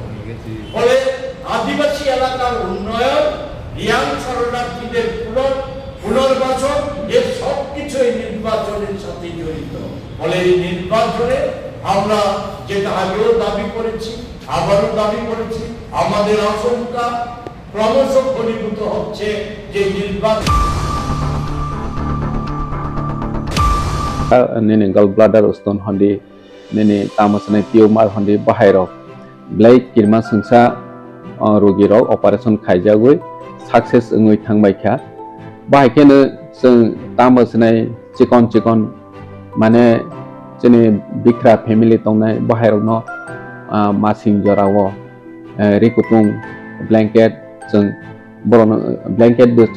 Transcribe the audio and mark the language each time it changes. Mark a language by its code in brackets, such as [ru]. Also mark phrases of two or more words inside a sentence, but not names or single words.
[bn] ফলে আদিবাসী এলাকার উন্নয়ন, রিয়াং শরণার্থীদের পুনর্বাসন, এর সবকিছু এই নির্বাচনের সাথে জড়িত। ফলে এই নির্বাচনে আমরা যেটা আগেও দাবি করেছি, আবারও দাবি করেছি, আমাদের আশঙ্কা ক্রমশ ঘনীভূত হচ্ছে যে নির্বাচন [trp] nini gallbladder uston hondi nini tamasne tumor hondi bahairok blai kirma sungsa rogi rok operation khaijagui success ngoi thangbai kha bahaikene sung tamasne chikon mane jeni bikra family tongnai bahairok no masing jorawo rikutung blanket sung boron blanket